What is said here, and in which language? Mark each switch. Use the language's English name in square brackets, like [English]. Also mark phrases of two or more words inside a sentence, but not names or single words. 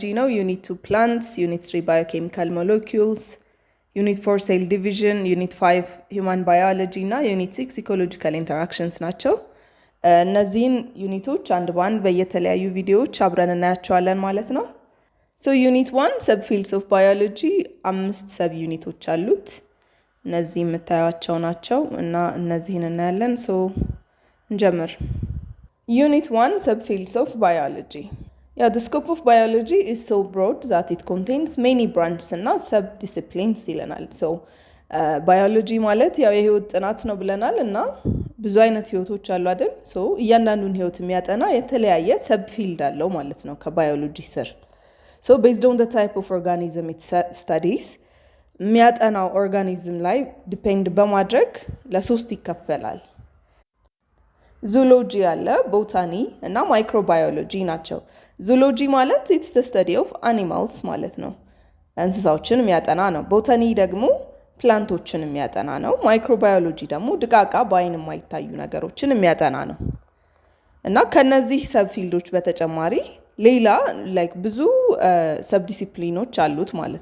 [Amharic] ነው። ዩኒት 2 ፕላንትስ፣ ዩኒት 3 [English] biochemical molecules፣ [Amharic] ዩኒት 4 [English] cell division፣ [Amharic] ዩኒት 5 [English] human biology [Amharic] እና ዩኒት 6 [English] ecological interactions [Amharic] ናቸው። እነዚህን ዩኒቶች አንድ በአንድ በየተለያዩ ቪዲዮዎች አብረን እናያቸዋለን ማለት ነው። ዩኒት 1 [English] sub fields of biology [Amharic] 5 ሰብ ዩኒቶች አሉት። እነዚህ የምታዩቸው ናቸው እና እነዚህን እናያለን። እንጀምር። ዩኒት 1 [English] subfields of biology. The scope of biology is so broad that it contains many branches [Amharic] እና sub-disciplines ይለናል። ባዮሎጂ ማለት የህይወት ጥናት ነው ብለናል እና ብዙ አይነት ህይወቶች አሉ አይደል? እያንዳንዱን ህይወት የሚያጠና የተለያየ subfield አለው ማለት ነው ከባዮሎጂ ስር። [English] Based on the type of organism it studies [Amharic] የሚያጠናው ኦርጋኒዝም ላይ ዲፔንድ በማድረግ ለሶስት ይከፈላል። ዙሎጂ አለ፣ ቦታኒ እና ማይክሮባዮሎጂ ናቸው። ዙሎጂ ማለት [English] it's the study of [Amharic] አኒማልስ ማለት ነው፣ እንስሳዎችን የሚያጠና ነው። ቦታኒ ደግሞ ፕላንቶችን የሚያጠና ነው። ማይክሮባዮሎጂ ደግሞ ድቃቃ በአይን የማይታዩ ነገሮችን የሚያጠና ነው። እና ከነዚህ ሰብፊልዶች በተጨማሪ ሌላ ብዙ ሰብዲሲፕሊኖች አሉት ማለት